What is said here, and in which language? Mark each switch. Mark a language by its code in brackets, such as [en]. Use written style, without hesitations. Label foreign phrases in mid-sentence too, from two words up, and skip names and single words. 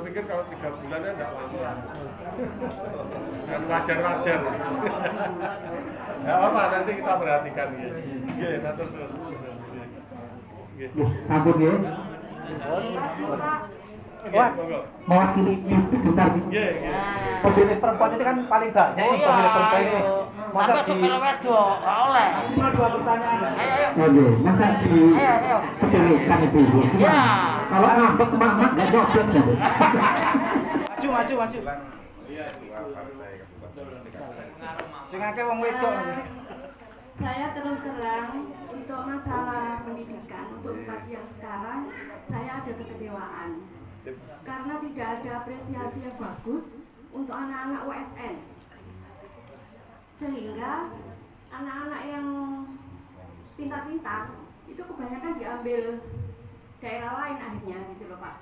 [id] pikir kalau 3 bulannya enggak lama. Dan wajar-wajar. Enggak apa, nanti kita perhatikan ya. [jv] Nggih, matur suwun. Nggih. Sampun nggih. [id] Mewakili sebentar. Nggih. Pemilih perempuan ini kan paling banyak nih pemilih perempuan ini. Masa di oleh maksimal 2 pertanyaan. Ayo, masa di sepelekan itu ibu. Kalau ngambek mama nggak nyoblos kan? [jv] Maju. Sing akeh wong wedok. [id] Saya terus terang untuk masalah pendidikan untuk bupati yang sekarang saya ada kekecewaan karena tidak ada apresiasi yang bagus untuk anak-anak USN, sehingga anak-anak yang pintar-pintar itu kebanyakan diambil daerah lain akhirnya gitu loh Pak.